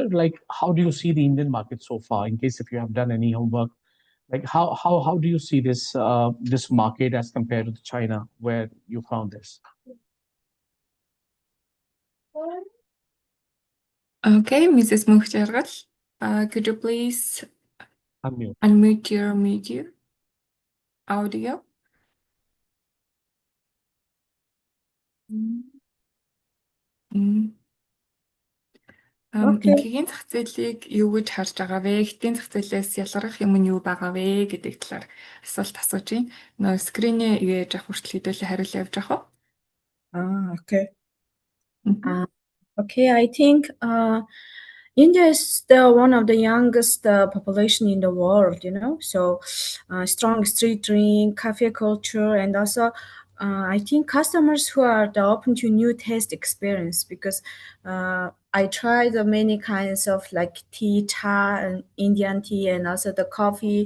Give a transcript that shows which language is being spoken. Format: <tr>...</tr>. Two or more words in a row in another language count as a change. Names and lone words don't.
<en>Like, how do you see the Indian market so far? In case if you have done any homework, like how do you see this market as compared to China, where you found this? Okay, Mrs. Mukhtargal, could you please Unmute. unmute your media audio? Okay.</en> <mn>Ингийн зах зээлийг юу гэж харж байгаа вэ? Эдийн зах зээлээс ялгарх юм нь юу байгаа вэ гэдэг талаар асуулт асууж байна. Нөө скринээ ивэж авах хүртэл хэдүүлээ хариулт явж авах уу?</mn> <en>Okay. Мгм. Okay, I think India is the one of the youngest population in the world, you know. So strong street drink, cafe culture, and also I think customers who are the open to new taste experience because I tried the many kinds of like tea, cha, and Indian tea, and also the coffee.</en>